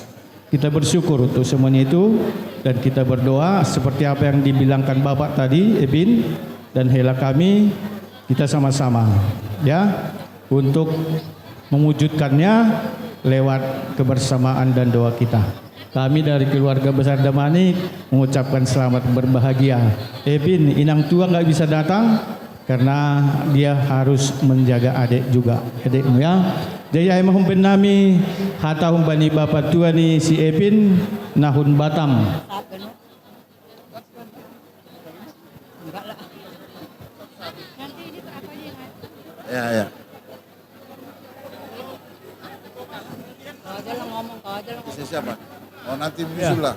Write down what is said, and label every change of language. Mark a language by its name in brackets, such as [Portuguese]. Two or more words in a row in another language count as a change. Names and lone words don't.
[Indonesian] Kita bersyukur untuk semuanya itu dan kita berdoa seperti apa yang dibilangkan Bapak tadi, Ebin dan Hela kami, kita sama-sama ya untuk mewujudkannya lewat kebersamaan dan doa kita. Kami dari keluarga besar Damanik mengucapkan selamat berbahagia. Ebin, [Batak Toba] inang tua [Indonesian] nggak bisa datang karena dia harus menjaga adik juga, adikmu ya. [Batak Toba] Jaya emang nami hata humbani bapak tua ni si Ebin nahun Batam. [Indonesian] Ya. Siapa? Oh nanti muncul lah.